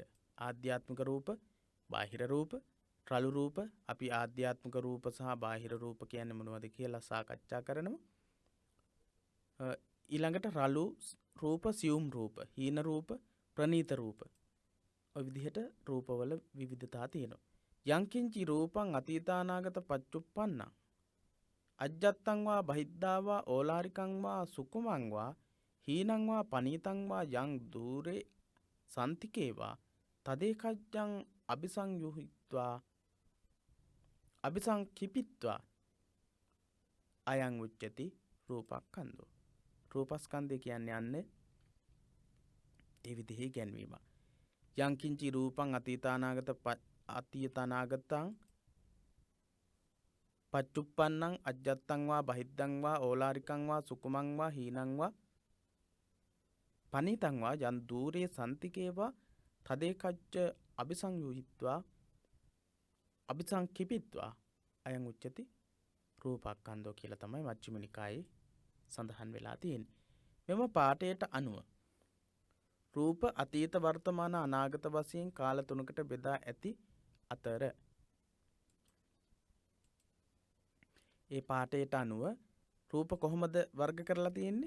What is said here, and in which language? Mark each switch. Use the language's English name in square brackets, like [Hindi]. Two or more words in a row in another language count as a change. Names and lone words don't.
[Sinhala] ආධ්‍යාත්මික රූප බාහිර රූප රළු රූප. අපි ආධ්‍යාත්මික රූප සහ බාහිර රූප කියන්නේ මොනවද කියලා සාකච්ඡා කරනවා. ඊළඟට රළු රූප සියුම් රූප හීන රූප ප්‍රනීත රූප. ඔය විදිහට රූපවල විවිධතා තියෙනවා. [Pali] යංකින්චි රූපං අතීතානාගත පච්චුප්පන්නං අජ්ජත්තං වා බහිද්ධා වා ඕලාරිකං වා සුකුමං වා හීනං වා පනීතං වා යං දූරේ සන්තිකේවා තදේකජ්ජං අபிසංයුහිත්වා අபிසංකිපිත්වා අයං උච්චති රූපස්කන්ධය. [Sinhala] රූපස්කන්ධය කියන්නේ යන්නේ ඒ විදිහේ ගැන්වීමක්. [Pali] යංකින්චි රූපං අතීතානාගතං පච්චුප්පන්නං අජ්ජත්තං වා බහිද්ධං වා ඕලාරිකං වා සුකුමං වා හීනං වා පනිතං වා යන් දූරේ සන්තිකේවා තදේකච්ච අபிසංයුහිත්වා අபிසංකිපිත්වා අයං උච්චති රූපස්කන්ධය [Sinhala] කියලා තමයි මජ්ක්‍ධිම නිකායේ සඳහන් වෙලා තියෙන්නේ. මෙම පාඨයට අනුව රූප අතීත වර්තමාන අනාගත වශයෙන් කාල තුනකට බෙදා ඇති අතර ඒ පාඨයට අනුව රූප කොහොමද වර්ග කරලා තියෙන්නේ?